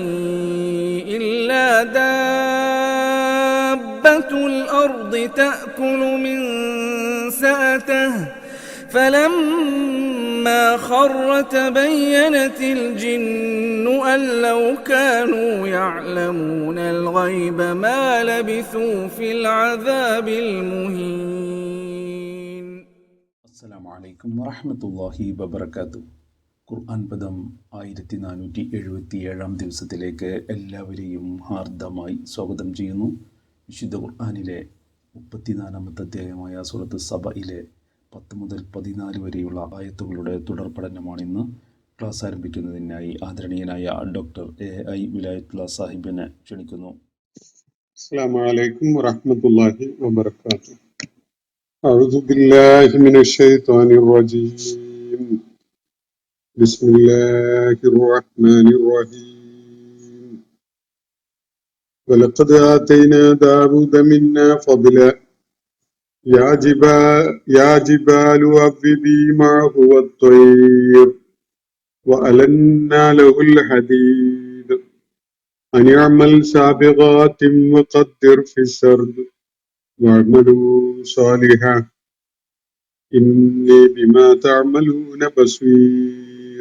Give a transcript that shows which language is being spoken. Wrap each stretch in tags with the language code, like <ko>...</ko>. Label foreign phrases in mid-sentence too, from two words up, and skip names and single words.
<ar>إلا دابة الأرض تأكل من سأته فلما خر تبينت الجن أن لو كانوا يعلمون الغيب ما لبثوا في العذاب المهين. السلام عليكم ورحمة الله وبركاته.</ar> <ml>ഖുർആൻ പദം 1477 ദിവസത്തിലേക്ക് എല്ലാവരെയും ഹാർദമായി സ്വാഗതം ചെയ്യുന്നു. വിശുദ്ധ ഖുർആനിലെ 34-ാമത്തെ അധ്യായമായ സൂറത്ത് സബയിലെ 10 മുതൽ 14 വരെയുള്ള ആയത്തുകളുടെ തുടർ പഠനമാണിന്ന്. ക്ലാസ് ആരംഭിക്കുന്നതിനായി ആദരണീയനായ ഡോക്ടർ AI വിലായത്തുള്ള സാഹിബിനെ ക്ഷണിക്കുന്നു.</ml> <ar>السلام عليكم ورحمة الله وبركاته. أعوذ بالله من الشيطان الرجيم. بسم الله الرحمن الرحيم. ولقد آتينا داود منا فضلا يا جبال أوبي معه والطير وألنا له الحديد أن يعمل سابغات وقدر في السرد واعملوا صالحا إني بما تعملون بصير.</ar>